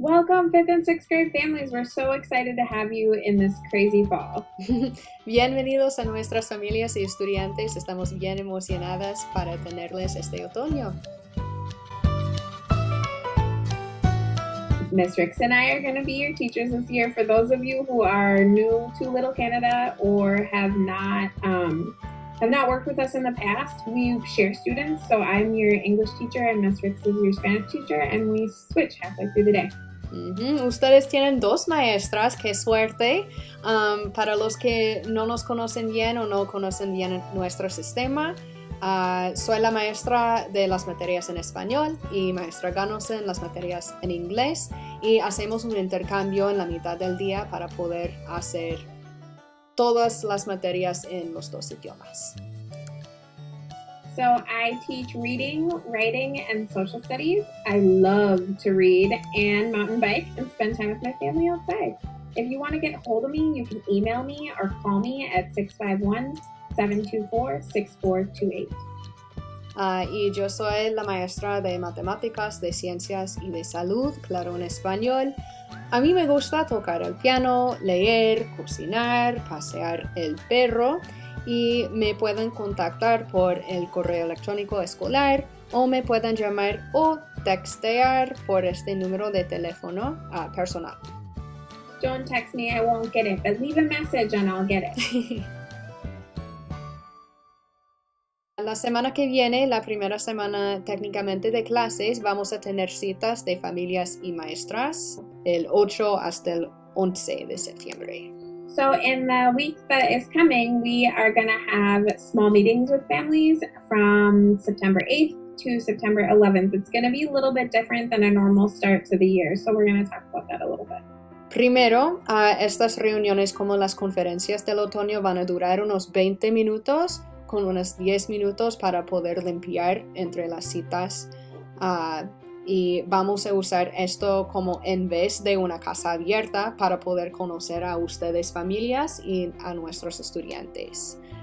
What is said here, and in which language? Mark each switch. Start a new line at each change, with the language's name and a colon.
English: Welcome, 5th and 6th grade families. We're so excited to have you in this crazy fall.
Spanish: Bienvenidos a nuestras familias y estudiantes. Estamos bien emocionadas para tenerles este otoño.
English: Miss Rix and I are going to be your teachers this year. For those of you who are new to Little Canada or have not worked with us in the past, we share students. So I'm your English teacher and Miss Rix is your Spanish teacher, and we switch halfway through the day.
Spanish: Ustedes tienen dos maestras, qué suerte. Para los que no nos conocen bien o no conocen bien nuestro sistema, soy la maestra de las materias en español y maestra Gunelson las materias en inglés, y hacemos un intercambio en la mitad del día para poder hacer todas las materias en los dos idiomas.
English: So I teach reading, writing, and social studies. I love to read and mountain bike and spend time with my family outside. If you want to get hold of me, you can email me or call me at 651-724-6428.
Spanish: Y yo soy la maestra de matemáticas, de ciencias y de salud, claro, en español. A mí me gusta tocar el piano, leer, cocinar, pasear el perro, y me pueden contactar por el correo electrónico escolar o me pueden llamar o textear por este número de teléfono personal.
English: Don't text me, I won't get it, but leave a message and I'll get it.
Spanish: La semana que viene, la primera semana técnicamente de clases, vamos a tener citas de familias y maestras del 8 hasta el 11 de septiembre.
English: So in the week that is coming, we are going to have small meetings with families from September 8th to September 11th. It's going to be a little bit different than a normal start to the year, so we're going to talk about that a little bit.
Spanish: Primero, estas reuniones como las conferencias del otoño van a durar unos 20 minutos, con unos 10 minutos para poder limpiar entre las citas. Y vamos a usar esto como en vez de una casa abierta para poder conocer a ustedes familias y a nuestros estudiantes.